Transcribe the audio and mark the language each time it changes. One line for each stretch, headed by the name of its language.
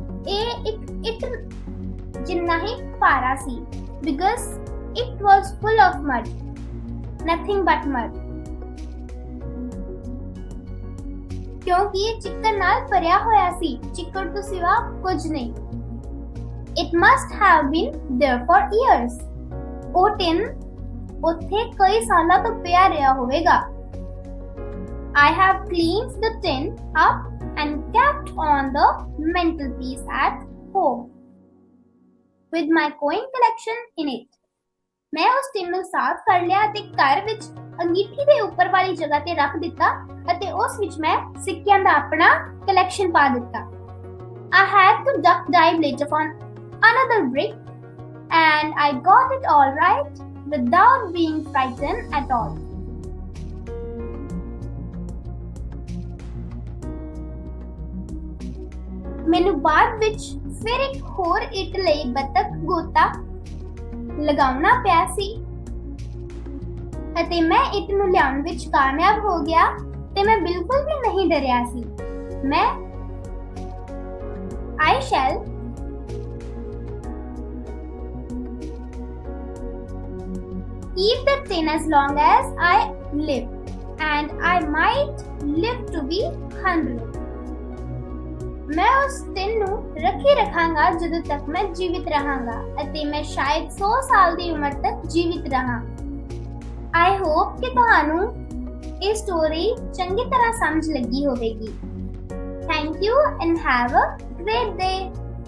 Punjabi: ਇਹ ਇੱਕ ਇੱਟ ਜਿੰਨਾ ਹੀ ਭਾਰਾ ਸੀ
English: because it was full of mud, nothing but mud.
Punjabi: ਕਿਉਂਕਿ ਇਹ ਚਿੱਕੜ ਨਾਲ ਭਰਿਆ ਹੋਇਆ ਸੀ, ਚਿੱਕੜ ਤੋਂ ਸਿਵਾ ਕੁਝ ਨਹੀਂ।
English: It must have been there for years.
Punjabi: ਉਹ ਟਿਨ ਉੱਥੇ ਕਈ ਸਾਲਾਂ ਤੋਂ ਪਿਆ ਰਿਹਾ ਹੋਵੇਗਾ।
English: I have cleaned the tin up and kept on the mantelpiece at home with my coin collection in it.
Punjabi: ਮੈਂ ਉਸ ਟਿਨ ਨੂੰ ਸਾਫ਼ ਕਰ ਲਿਆ ਤੇ ਘਰ ਵਿੱਚ ਅੰਗੀਠੀ ਦੇ ਉੱਪਰ ਵਾਲੀ ਜਗ੍ਹਾ ਤੇ ਰੱਖ ਦਿੱਤਾ ਅਤੇ ਉਸ ਵਿੱਚ ਮੈਂ ਸਿੱਕਿਆਂ ਦਾ ਆਪਣਾ ਕਲੈਕਸ਼ਨ ਪਾ ਦਿੱਤਾ।
English: I had to duck dive later on another brick and I got it all right without being frightened at all.
Punjabi: ਮੈਨੂੰ ਬਾਅਦ ਵਿੱਚ ਫਿਰ ਇੱਕ ਹੋਰ ਇੱਟ ਲਈ ਬੱਤਖ ਗੋਤਾ ਲਗਾਉਣਾ ਪਿਆ ਸੀ ਅਤੇ ਮੈਂ ਇੱਟ ਨੂੰ ਲਿਆਉਣ ਵਿੱਚ ਕਾਮਯਾਬ ਹੋ ਗਿਆ ਤੇ ਮੈਂ ਬਿਲਕੁਲ ਵੀ ਨਹੀਂ ਡਰਿਆ ਸੀ।
English: ਮੈਂ I shall keep the tin as long as I live and I might live to be 100.
Punjabi: ਮੈਂ ਉਸ ਟਿਨ ਨੂੰ ਰੱਖੀ ਰੱਖਾਂਗਾ ਜਦੋਂ ਤੱਕ ਮੈਂ ਜੀਵਿਤ ਰਹਾਂਗਾ ਅਤੇ ਮੈਂ ਸ਼ਾਇਦ 100 ਸਾਲ ਦੀ ਉਮਰ ਤੱਕ ਜੀਵਿਤ ਰਹਾਂ।
English: I hope
Punjabi: ਕਿ ਤੁਹਾਨੂੰ ਇਹ ਸਟੋਰੀ ਚੰਗੀ ਤਰ੍ਹਾਂ ਸਮਝ ਲੱਗੀ ਹੋਵੇਗੀ।
English: Thank you and have a great day.